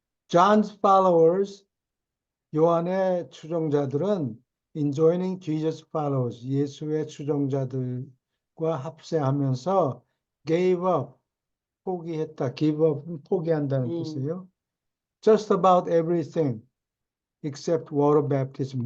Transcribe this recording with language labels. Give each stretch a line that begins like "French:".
English: John's followers,
Korean: 요한의 추종자들은
English: in joining Jesus followers,
Korean: 예수의 추종자들과 합세하면서
English: gave up,
Korean: 포기했다.
English: give up
Korean: 은 포기한다는 뜻이에요.
English: Just about everything except water baptism.